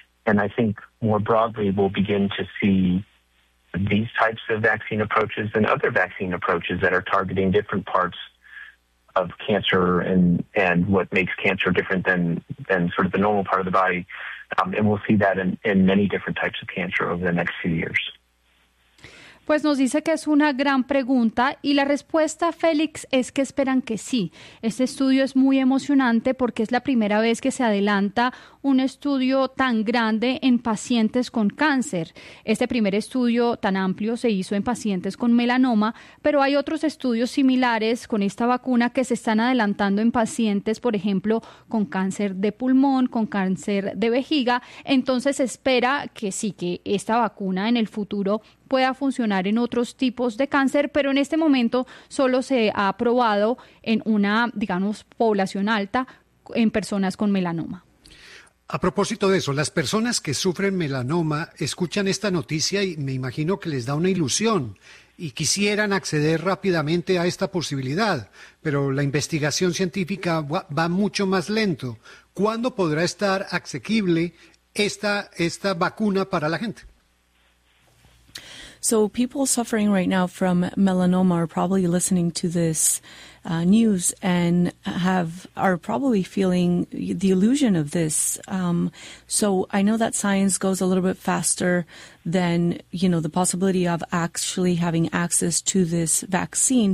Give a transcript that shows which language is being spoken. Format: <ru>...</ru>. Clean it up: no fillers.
<en>And I think more broadly, we'll begin to see these types of vaccine approaches and other vaccine approaches that are targeting different parts of cancer and what makes cancer different than sort of the normal part of the body. And we'll see that in many different types of cancer over the next few years.</en> <es>Pues nos dice que es una gran pregunta y la respuesta, Félix, es que esperan que sí. Este estudio es muy emocionante porque es la primera vez que se adelanta un estudio tan grande en pacientes con cáncer. Este primer estudio tan amplio se hizo en pacientes con melanoma, pero hay otros estudios similares con esta vacuna que se están adelantando en pacientes, por ejemplo, con cáncer de pulmón, con cáncer de vejiga. Entonces espera que sí, que esta vacuna en el futuro pueda funcionar en otros tipos de cáncer, pero en este momento solo se ha aprobado en una, digamos, población alta en personas con melanoma. A propósito de eso, las personas que sufren melanoma escuchan esta noticia y me imagino que les da una ilusión y quisieran acceder rápidamente a esta posibilidad, pero la investigación científica va mucho más lento. ¿Cuándo podrá estar asequible esta vacuna para la gente?</es> <en>So people suffering right now from melanoma are probably listening to this news and have are probably feeling the illusion of this. So I know that science goes a little bit faster than, you know, the possibility of actually having access to this vaccine.</en>